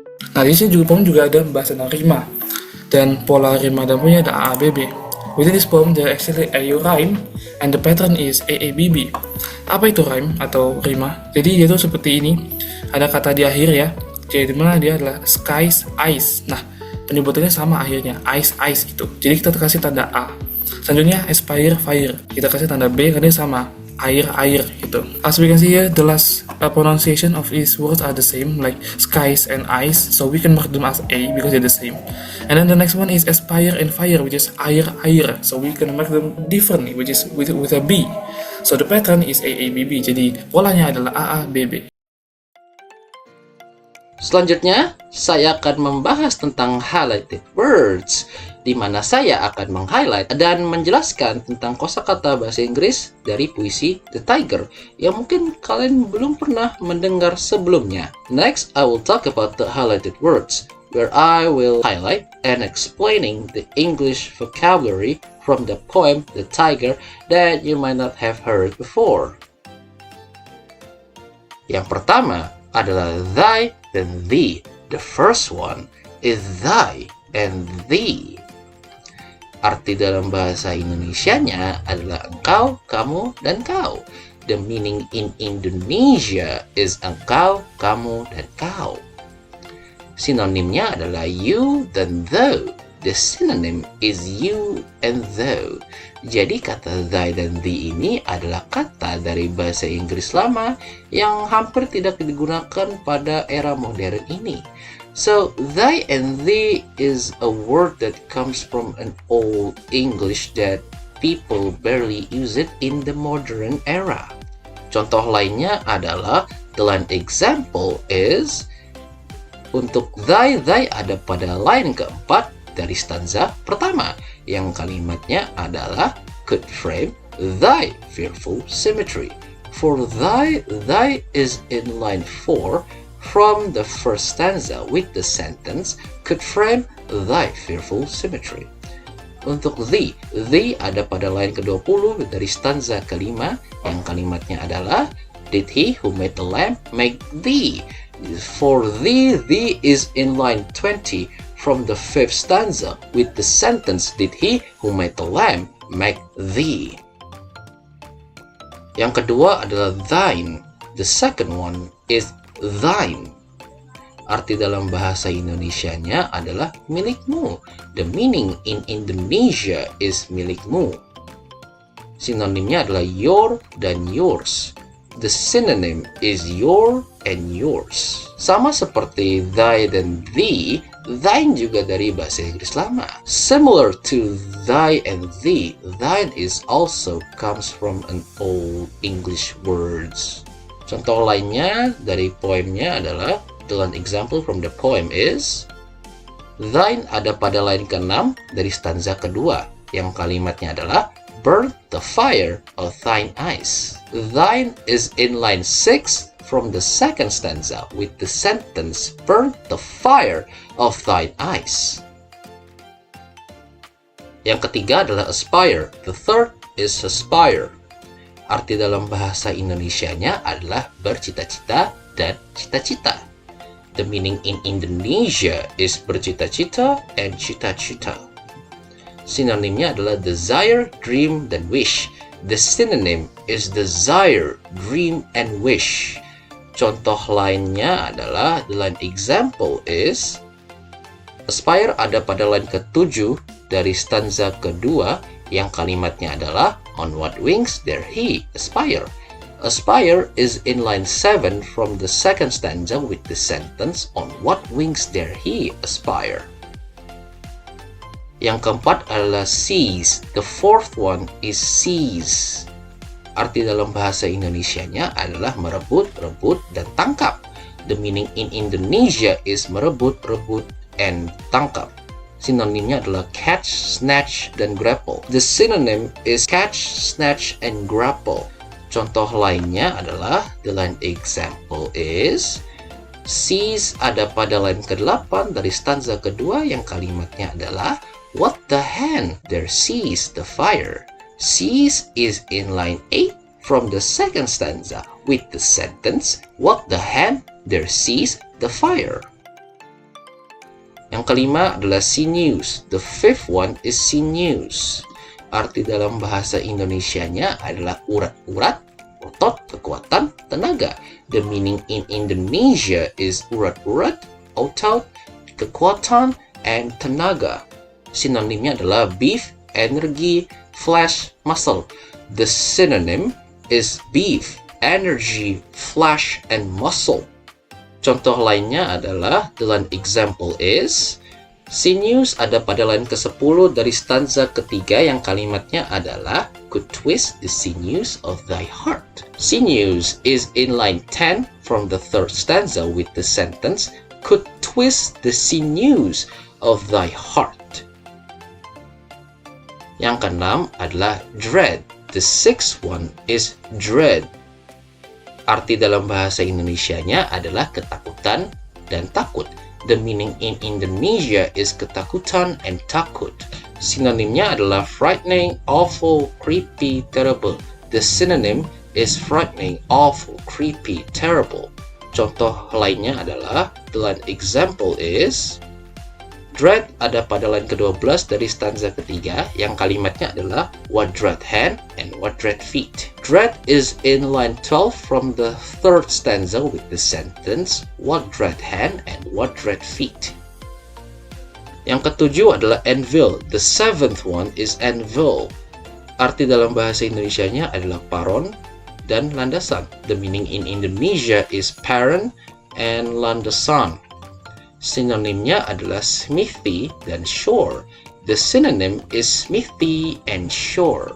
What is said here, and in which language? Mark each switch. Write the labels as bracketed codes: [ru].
[id] Nah, di sini poem juga ada membahas tentang rima, dan pola rima dan punya ada A, B, B. [en] Within this poem there actually a rhyme and the pattern is AABB. [id] Apa itu rhyme atau rima? Jadi dia tuh seperti ini. Ada kata di akhir ya. Jadi dimana dia adalah skies, ice. Nah, penyebutannya sama akhirnya, ice gitu. Jadi kita kasih tanda A. Selanjutnya aspire, fire. Kita kasih tanda B karena sama, air gitu. [en] As we can see here, the last pronunciation of these words are the same, like skies and ice, so we can mark them as A because they're the same. And then the next one is aspire and fire, which is air, so we can mark them differently, which is with a B. So the pattern is AABB, [id] jadi polanya adalah AABB. Selanjutnya, saya akan membahas tentang highlighted words, di mana saya akan meng-highlight dan menjelaskan tentang kosakata bahasa Inggris dari puisi The Tiger yang mungkin kalian belum pernah mendengar sebelumnya. [en] Next, I will talk about the highlighted words, where I will highlight and explaining the English vocabulary from the poem The Tiger that you might not have heard before. [id] Yang pertama adalah thy dan thee. [en] The first one is thy and thee. [id] Arti dalam bahasa Indonesianya adalah engkau, kamu, dan kau. [en] The meaning in Indonesia is engkau, kamu, dan kau. [id] Sinonimnya adalah you dan thou. [en] The synonym is you and thou. [id] Jadi kata thy dan thee ini adalah kata dari bahasa Inggris lama yang hampir tidak digunakan pada era modern ini. [en] So, thy and thee is a word that comes from an old English that people barely use it in the modern era. [id] Contoh lainnya adalah, [en] the line example is, [id] untuk thy ada pada line keempat dari stanza pertama, yang kalimatnya adalah [en] could frame thy fearful symmetry. For thy is in line 4 from the first stanza with the sentence could frame thy fearful symmetry. [id] Untuk thee ada pada line ke-20 dari stanza kelima, yang kalimatnya adalah [en] did he who made the lamp make thee. For thee is in line 20 from the 5th stanza with the sentence did he who made the lamp make thee. [id] Yang kedua adalah thine. [en] The second one is thine. [id] Arti dalam bahasa Indonesianya adalah milikmu. [en] The meaning in Indonesia is milikmu. [id] Sinonimnya adalah your dan yours. [en] The synonym is your and yours. [id] Sama seperti thy dan thee, thine juga dari bahasa Inggris lama. [en] Similar to thy and thee, thine is also comes from an old English words. [id] Contoh lainnya dari poemnya adalah, [en] the example from the poem is, [id] thine ada pada line ke-6 dari stanza kedua, yang kalimatnya adalah, [en] burn the fire of thine eyes. Thine is in line 6 from the second stanza with the sentence, burn the fire of thine eyes. [id] Yang ketiga adalah aspire. [en] The third is aspire. [id] Arti dalam bahasa Indonesianya adalah bercita-cita dan cita-cita. [en] The meaning in Indonesia is bercita-cita and cita-cita. [id] Sinonimnya adalah desire, dream, dan wish. [en] The synonym is desire, dream, and wish. [id] Contoh lainnya adalah, [en] the line example is, [id] aspire ada pada line ke-7 dari stanza kedua yang kalimatnya adalah, [en] on what wings dare he aspire. Aspire is in line 7 from the second stanza with the sentence, on what wings dare he aspire. [id] Yang keempat adalah seize. [en] The fourth one is seize. [id] Arti dalam bahasa Indonesianya adalah merebut, rebut, dan tangkap. [en] The meaning in Indonesia is merebut, rebut, and tangkap. [id] Sinonimnya adalah catch, snatch, dan grapple. [en] The synonym is catch, snatch, and grapple. [id] Contoh lainnya adalah, [en] the line example is, [id] seize ada pada line ke-8 dari stanza kedua yang kalimatnya adalah, [en] what the hen there seize the fire. Seize is in line 8 from the second stanza with the sentence, what the hen there seize the fire. [id] Yang kelima adalah sinews. [en] The fifth one is sinews. [id] Arti dalam bahasa Indonesianya adalah urat-urat, otot, kekuatan, tenaga. [en] The meaning in Indonesia is urat-urat, otot, kekuatan, and tenaga. [id] Sinonimnya adalah beef, energy, flesh, muscle. [en] The synonym is beef, energy, flesh, and muscle. [id] Contoh lainnya adalah, [en] the line example is, [id] sinews ada pada line ke-10 dari stanza ketiga yang kalimatnya adalah, [en] could twist the sinews of thy heart. Sinews is in line 10 from the third stanza with the sentence, could twist the sinews of thy heart. [id] Yang keenam adalah dread. [en] The sixth one is dread. [id] Arti dalam bahasa Indonesianya adalah ketakutan dan takut. [en] The meaning in Indonesia is ketakutan and takut. [id] Sinonimnya adalah frightening, awful, creepy, terrible. [en] The synonym is frightening, awful, creepy, terrible. [id] Contoh lainnya adalah, [en] the line example is, [id] dread ada pada line ke-12 dari stanza ketiga yang kalimatnya adalah [en] what dread hand and what dread feet. Dread is in line 12 from the third stanza with the sentence what dread hand and what dread feet. [id] Yang ketujuh adalah anvil. [en] The seventh one is anvil. [id] Arti dalam bahasa Indonesianya adalah paron dan landasan. [en] The meaning in Indonesia is paron and landasan. [id] Sinonimnya adalah smithy dan shore. [en] The synonym is smithy and shore.